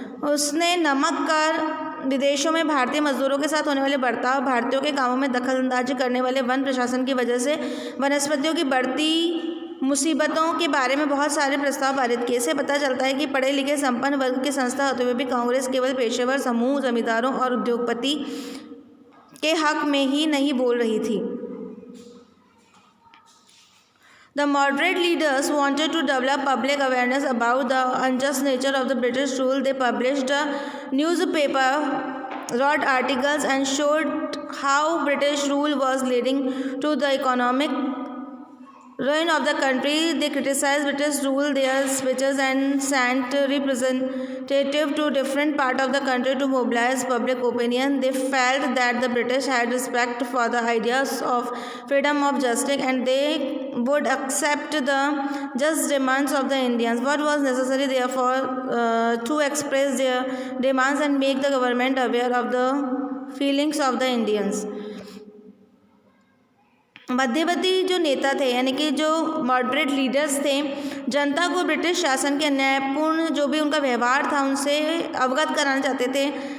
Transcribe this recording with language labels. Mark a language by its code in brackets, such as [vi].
[hi] उसने नमक कर, विदेशों में भारतीय मजदूरों के साथ होने वाले बर्ताव, भारतीयों के कामों में दखलंदाजी करने वाले वन प्रशासन की वजह से वनस्पतियों की बढ़ती मुसीबतों के बारे में बहुत सारे प्रस्ताव पारित किए। से पता चलता है कि पढ़े लिखे संपन्न वर्ग की संस्था होते हुए भी कांग्रेस केवल पेशेवर समूह, जमींदारों और उद्योगपति के हक में ही नहीं बोल रही थी। [en] The moderate leaders wanted to develop public awareness about the unjust nature of the British rule. They published a newspaper, wrote articles, and showed how British rule was leading to the economic ruin of the country. They criticized British rule, their speeches, and sent representatives to different parts of the country to mobilize public opinion. They felt that the British had respect for the ideas of freedom of justice, and they would accept the just demands of the Indians. What was necessary, therefore, to express their demands and make the government aware of the feelings of the Indians. [hi] मध्यवर्ती जो नेता थे, यानी कि जो moderate leaders थे, जनता को British शासन के अन्यायपूर्ण जो भी उनका व्यवहार था उनसे अवगत कराना चाहते थे।